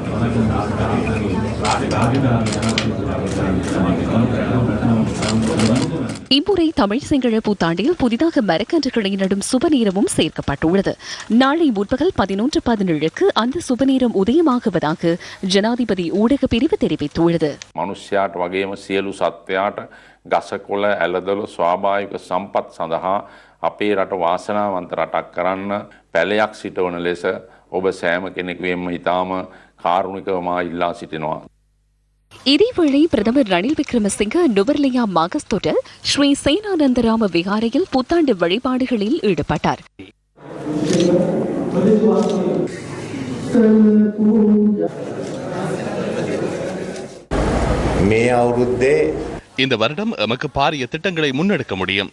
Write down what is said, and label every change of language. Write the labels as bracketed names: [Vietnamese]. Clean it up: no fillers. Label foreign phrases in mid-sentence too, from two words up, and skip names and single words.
[Tamil] இம்முறை தமிழ் சிங்கள புத்தாண்டில் புதிதாக மரக்கன்றுகளை நடும் சுபநேரமும் சேர்க்கப்பட்டுள்ளது. நாளை முற்பகல் 11:17 அந்த சுபநேரம் உதயமாகுவதாக ஜனாதிபதி ஊடக பிரிவு தெரிவித்துள்ளது. [Sinhala] මනුෂ්‍යයාට වගේම සියලු සත්වයාට ගසකොළ ඇලදොළ ස්වාභාවික සම්පත් සඳහා අපේ රට වාසනාවන්ත රටක් කරන්න පැලයක් සිටවන ලෙස ඔබ සෑම කෙනෙකුගේම ඉතාම කාරුණිකව මා ඉල්ලා සිටිනවා. [Tamil] இதேவேளை பிரதமர் ரணில் விக்ரமசிங்க நுவர்லியா மாகஸ்தோட்ட ஸ்ரீ சேனானந்தராம விகாரையில் புத்தாண்டு வழிபாடுகளில் ஈடுபட்டார். இந்த வருடம் எமக்கு பாரிய திட்டங்களை முன்னெடுக்க முடியும்.